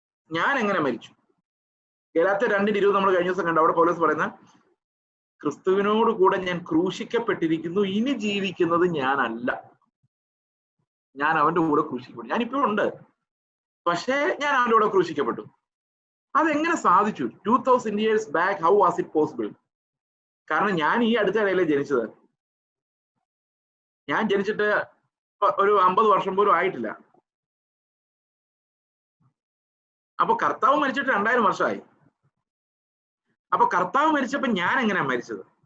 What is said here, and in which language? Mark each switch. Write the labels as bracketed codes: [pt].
[ml] ഞാൻ എങ്ങനെ മരിച്ചു? ഗലാത്യർ 2:20 നമ്മൾ കഴിഞ്ഞ ദിവസം കണ്ടു. അവിടെ പൗലോസ് പറയുന്ന, ക്രിസ്തുവിനോട് കൂടെ ഞാൻ ക്രൂശിക്കപ്പെട്ടിരിക്കുന്നു, ഇനി ജീവിക്കുന്നത് ഞാനല്ല, ഞാൻ അവന്റെ കൂടെ ക്രൂശിക്കപ്പെട്ടു. ഞാനിപ്പോഴും ഉണ്ട്, പക്ഷേ ഞാൻ അവന്റെ കൂടെ ക്രൂശിക്കപ്പെട്ടു. അതെങ്ങനെ സാധിച്ചു? [en] 2000 years back, how was it possible? [ml] കാരണം ഞാൻ ഈ അടുത്ത ഇടയിലേ ജനിച്ചത്. ഞാൻ ജനിച്ചിട്ട് ഒരു 50 വർഷം പോലും ആയിട്ടില്ല. അപ്പൊ കർത്താവ് മരിച്ചിട്ട് 2000 വർഷമായി. അപ്പൊ കർത്താവ് മരിച്ചപ്പോ ഞാൻ എങ്ങനെയാ മരിച്ചത്?